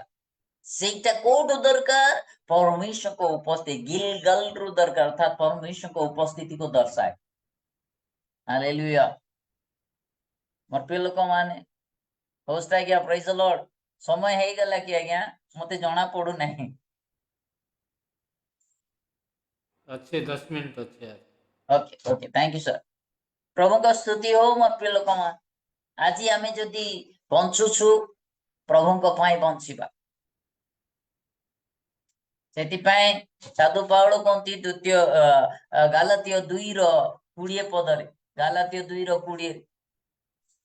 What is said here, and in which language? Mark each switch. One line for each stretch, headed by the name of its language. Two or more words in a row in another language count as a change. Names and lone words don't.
Odia: ସେଇଟା କୋଉଠୁ ଦରକାର? ପରମେଶ୍ୱରଙ୍କ ଉପସ୍ଥିତି, ଗିଲଗଲରୁ ଦରକାର, ଅର୍ଥାତ ପରମେଶ୍ୱରଙ୍କ ଉପସ୍ଥିତିକୁ ଦର୍ଶାଏ। ହାଲେଲୁୟା। ମୋର ପ୍ରିୟ ଲୋକମାନେ, ହୋଷ୍ଟ ଆଜ୍ଞା,
English: praise the Lord.
Odia: ସମୟ ହେଇଗଲା କି ଆଜ୍ଞା? ମତେ ଜଣା ପଡୁନାହିଁ।
Hindi: अच्छे 10 मिनट अच्छे यार।
English: okay okay, thank you sir.
Odia: प्रभुଙ୍କ ସ୍ତୁତି ହଉ ମୋର ପ୍ରିୟ ଲୋକମାନେ। ଆଜି ଆମେ ଯଦି ବଞ୍ଚୁଛୁ ପ୍ରଭୁଙ୍କ ପାଇଁ ବଞ୍ଚିବା। ସେଥିପାଇଁ ସାଧୁ ପାଉଳ କହନ୍ତି ଗାଲାତୀୟ 2:20 ପଦରେ, ଗାଲାତୀୟ 2:20